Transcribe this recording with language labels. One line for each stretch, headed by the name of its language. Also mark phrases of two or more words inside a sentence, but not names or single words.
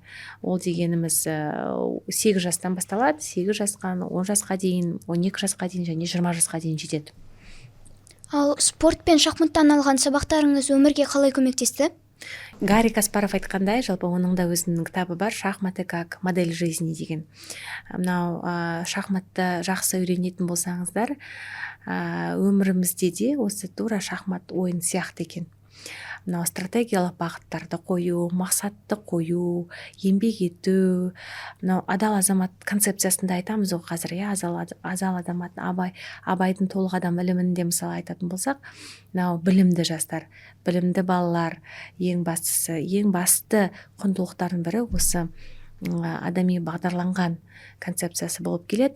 Kazakh: Ол дегеніміз 8 жастан басталады, 8 жасқа, 10 жасқа дейін, 12 жасқа дейін және 20 жасқа дейін жетеді. Ал спорт пен шахматтан алған сабақтарыңыз өмірге қалай көмектесті? Гарри Каспаров айтқандай, жалпы оның да өзінің кітабы бар,
Russian: «Шахматы как модель жизни» деген.
Kazakh: Мынау шахматты жақсы үйренетін болсаңыздар, өмірімізде де осы тура шахмат ойын сияқты екен. Мынау стратегиялық бағыттарды қою, мақсатты қою, еңбек ету, мынау адал азамат концепциясында айтамыз ғой қазір, адал азамат, Абайдың толық адам ілімінде мысалы айтатын болсақ, мынау білімді жастар, білімді балалар ең басты құндылықтардың бірі осы адами бағдарланған концепциясы болып келеді.